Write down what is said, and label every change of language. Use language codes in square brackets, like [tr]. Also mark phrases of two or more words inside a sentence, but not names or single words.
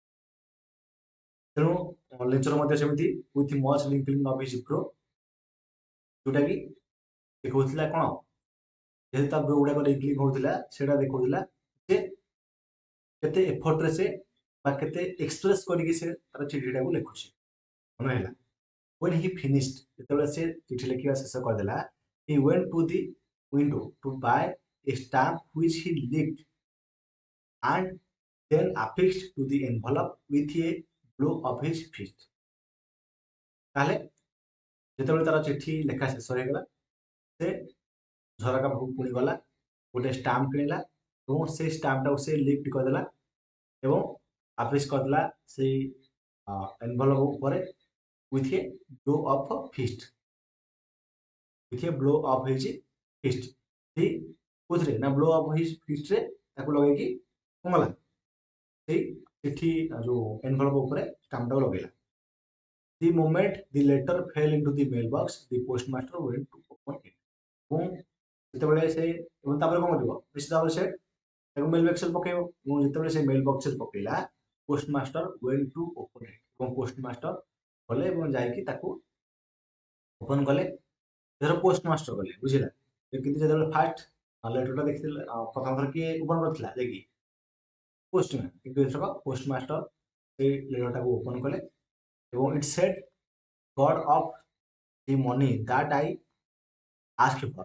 [or] ତେଣୁ ଲେଞ୍ଚର ମଧ୍ୟ ସେମିତି [en] with much wrinkling of his brow, [or] ଯୋଉଟା କି ଦେଖାଉଥିଲା କଣ, ଯେହେତୁ ତା ବ୍ରୋ ଗୁଡାକ ରିଙ୍କଲିଂ ହଉଥିଲା ସେଇଟା ଦେଖାଉଥିଲା ଯେ କେତେ ଏଫର୍ଟରେ ସେ ବା କେତେ ଏକ୍ସପ୍ରେସ କରିକି ସେ ତାର ଚିଠିଟାକୁ ଲେଖୁଛି, ମନେ ହେଲା। [en] when he finished, [or] ଯେତେବେଳେ ସେ ଚିଠି ଲେଖିବା ଶେଷ କରିଦେଲା, [en] he went to the window to buy a stamp which he licked and then affixed to the envelope with a blow of his fist। [or] ତାହେଲେ ଯେତେବେଳେ ତାର ଚିଠି ଲେଖା ଶେଷ ହେଇଗଲା, ସେ ଝରକା ପାଖକୁ ପୁଣି ଗଲା, ଗୋଟେ ଷ୍ଟାମ୍ପ କିଣିଲା ଏବଂ ସେଇ ଷ୍ଟାମ୍ପଟାକୁ ସେ ଲିଫ୍ଟ କରିଦେଲା ଏବଂ ଆଫିସ କରିଦେଲା ସେଇ ଏନଭଲପ ଉପରେ [en] with a blow of fist, with a blow of his fist। [or] ସେଇ କୋଉଥିରେ ନା [en] blow of his fist [or] ତାକୁ ଲଗେଇକି କଣ କଲା, ସେଇ ଚିଠି ଯୋଉ ଏନଭଲପ ଉପରେ ଷ୍ଟାମ୍ପଟାକୁ ଲଗେଇଲା। [en] the moment the letter fell into the mailbox the postmaster went to open it। [or] ଏବଂ ଯେତେବେଳେ ସେ ଏବଂ ତାପରେ କଣ କରିବ, ନିଶ୍ଚିତ ଭାବରେ ସେ ତାକୁ ମେଲ୍ ବକ୍ସରେ ପକେଇବ ଏବଂ ଯେତେବେଳେ ସେ ମେଲ୍ ବକ୍ସରେ ପକେଇଲା [en] postmaster went to open it, [or] ଏବଂ ପୋଷ୍ଟମାଷ୍ଟର ଗଲେ ଏବଂ ଯାଇକି ତାକୁ ଓପନ କଲେ। ଧର ପୋଷ୍ଟମାଷ୍ଟର ଗଲେ, ବୁଝିଲା, କିନ୍ତୁ ଯେତେବେଳେ [en] first letter [or] ଦେଖିଥିଲେ ପ୍ରଥମ ଥର କିଏ ଓପନ କରିଥିଲା ଯାଇକି ପୋଷ୍ଟମ୍ୟାନ, କିନ୍ତୁ ଏଥରକ ପୋଷ୍ଟମାଷ୍ଟର ସେଇ ଲେଟରଟାକୁ ଓପନ କଲେ ଏବଂ [en] it said God of the money that I asked for.